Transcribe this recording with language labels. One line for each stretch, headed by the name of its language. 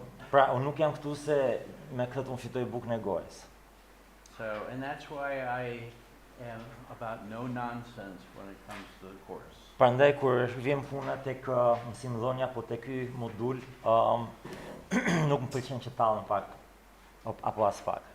Albanian: Pra, unë nuk jam këtu se me këtë unë fitoj bukën e gojës.
English: So, and that's why I am about no nonsense when it comes to the course.
Albanian: Prandaj kur vjen puna tek mësimdhënia apo tek ky modul, nuk më pëlqen që tallem pak apo as pak.